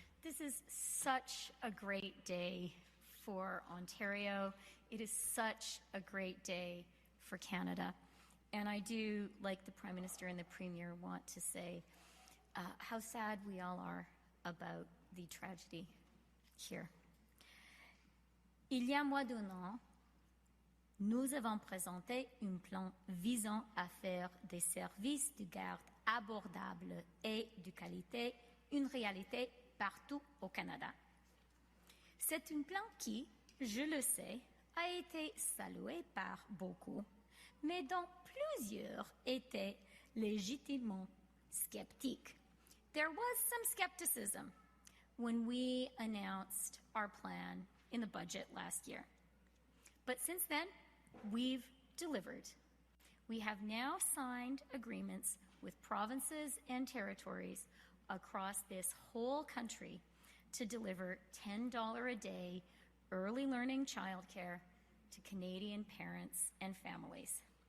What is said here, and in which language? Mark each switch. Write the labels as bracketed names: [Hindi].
[English] This is such a great day for Ontario. It is such a great day for Canada. And I do, like the Prime Minister and the Premier, want to say how sad we all are about the tragedy here. [French] Il y a moins d'un an, nous avons présenté un plan visant à faire des services de garde abordables et de qualité une réalité partout au Canada. C'est un plan qui, je le sais, a été salué par beaucoup, mais dont plusieurs étaient légitimement sceptiques. [English] There was some skepticism when we announced our plan in the budget last year. But since then, we've delivered. We have now signed agreements with provinces and territories across this whole country to deliver $10 a day early learning childcare to Canadian parents and families.